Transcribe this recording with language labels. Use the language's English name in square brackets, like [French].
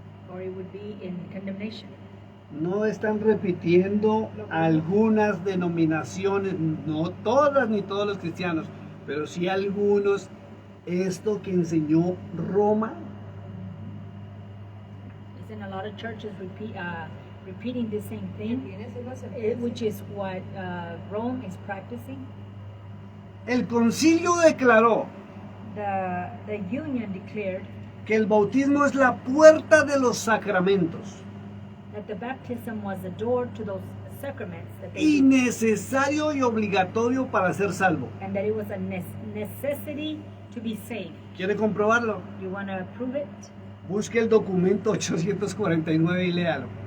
[English] or it would be in condemnation. [Spanish] No están repitiendo algunas denominaciones, no todas ni todos los cristianos, pero sí algunos, esto que enseñó Roma. [English] Isn't a lot of churches repeating the same thing, [Spanish] Viene siendo la [English] which is what Rome is practicing? [Spanish] El concilio declaró [English] The union declared [Spanish] que el bautismo es la puerta de los sacramentos [English] that the baptism was the door to those sacraments that [Spanish] y [English] they [Spanish] necesario y obligatorio para ser salvo. [English] and that it was a necessity to be saved. [Spanish] ¿Quiere comprobarlo? [English] You want to prove it? [Spanish] Busque el documento 849 y léalo.